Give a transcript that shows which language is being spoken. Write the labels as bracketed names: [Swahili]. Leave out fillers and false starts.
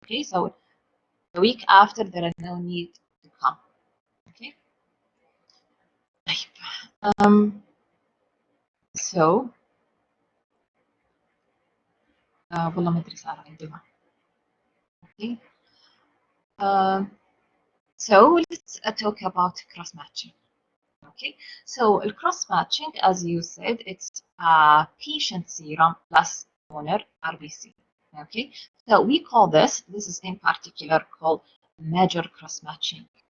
[English] Okay, so the week after there is no need to come. Okay. [Arabic] So والله ما ادري صار عندنا. [English] Okay. So let's talk about cross matching. Okay, so cross matching, as you said, it's patient serum plus donor RBC. Okay, so we call this is in particular called major cross matching.